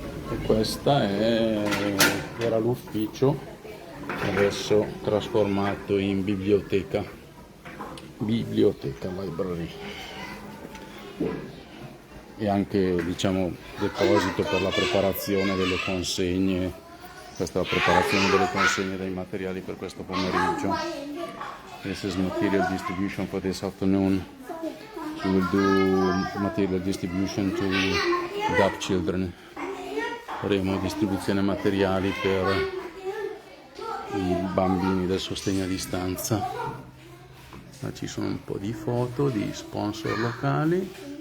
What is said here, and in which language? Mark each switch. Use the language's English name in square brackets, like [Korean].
[Italian] E questa era l'ufficio, adesso trasformato in biblioteca, library, e anche diciamo deposito per la preparazione delle consegne. Questa è la preparazione delle consegne dei materiali per questo pomeriggio. [English] This is material distribution for this afternoon. We will do material distribution to DAP children. [Italian] Faremo distribuzione materiali per i bambini del sostegno a distanza. Ma ci sono un po' di foto di sponsor locali.